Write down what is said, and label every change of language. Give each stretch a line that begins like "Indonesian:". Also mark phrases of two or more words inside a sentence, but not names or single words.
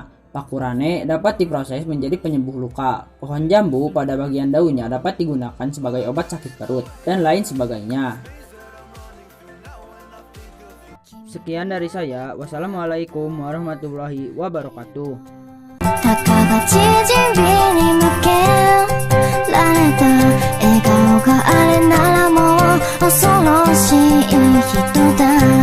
Indonesian: Pakurane dapat diproses menjadi penyembuh luka. Pohon jambu pada bagian daunnya dapat digunakan sebagai obat sakit perut, dan lain sebagainya. Sekian dari saya.
Arabic: والسلام عليكم ورحمة الله وبركاته.
Japanese: たかが縮みに向けられた笑顔があれならもう恐ろしい人だ